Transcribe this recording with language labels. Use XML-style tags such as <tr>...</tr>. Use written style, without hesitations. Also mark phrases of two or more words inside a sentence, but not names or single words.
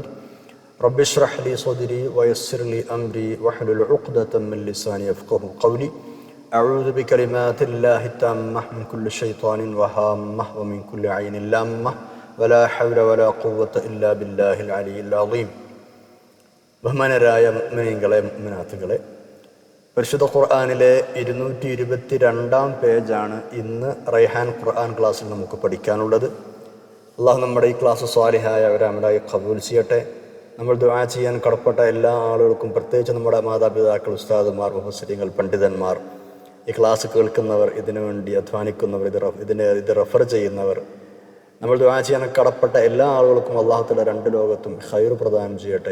<ar>رب اشرح لي صدري ويسر لي أمري واحلل عقدة من لساني يفقهوا قولي. أعوذ بكلمات الله التامة من كل شيطان وهامة ومن كل عين لامة ولا حول ولا قوة إلا بالله العلي العظيم.</ar> <ml>ബഹുമാനരായ മുഅ്മിനീങ്ങളെ മുഅ്മിനാത്തുകളെ, പരിശുദ്ധ ഖുർആനിലെ 222 പേജാണ് ഇന്ന് റൈഹാൻ ഖുർആൻ ക്ലാസ്സിൽ നമുക്ക് പഠിക്കാനുള്ളത്. അള്ളാഹു നമ്മുടെ ഈ ക്ലാസ് സ്വാലിഹായ ഒരു അമലായി ഖബൂൽ ചെയ്യട്ടെ. നമ്മൾ ദുആ ചെയ്യാൻ കടപ്പെട്ട എല്ലാ ആളുകൾക്കും, പ്രത്യേകിച്ച് നമ്മുടെ മാതാപിതാക്കൾ, ഉസ്താദുമാർ, മുഫസ്സിരീങ്ങൾ, പണ്ഡിതന്മാർ, ഈ ക്ലാസ് കേൾക്കുന്നവർ, ഇതിനു വേണ്ടി അധ്വാനിക്കുന്നവർ, ഇത് റെഫർ ചെയ്യുന്നവർ, നമ്മൾ ദുആ ചെയ്യാൻ കടപ്പെട്ട എല്ലാ ആളുകൾക്കും</ml> <ar>الله تعالى</ar> <ml>രണ്ട് ലോകത്തും ഖൈർ പ്രദാനം ചെയ്യട്ടെ.</ml>